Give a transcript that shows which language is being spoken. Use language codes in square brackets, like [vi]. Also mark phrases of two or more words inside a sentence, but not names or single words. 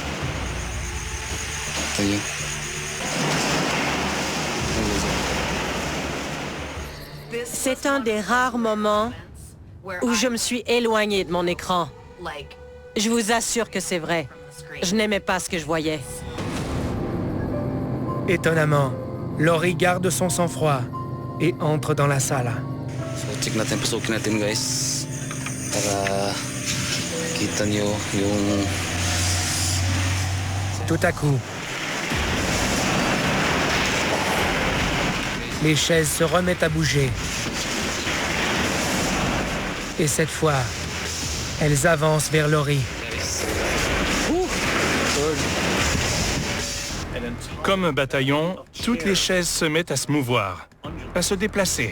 [fr] C'est un des rares moments où je me suis éloignée de mon écran. Je vous assure que c'est vrai. Je n'aimais pas ce que je voyais. Étonnamment, Laurie garde son sang-froid et entre dans la salle. [tl] So check natin, pasukin natin guys. Para kita niyo yung... [fr] Tout à coup, les chaises se remettent à bouger. Et cette fois, elles avancent vers Laurie. Comme un bataillon, toutes les chaises se mettent à se mouvoir, à se déplacer.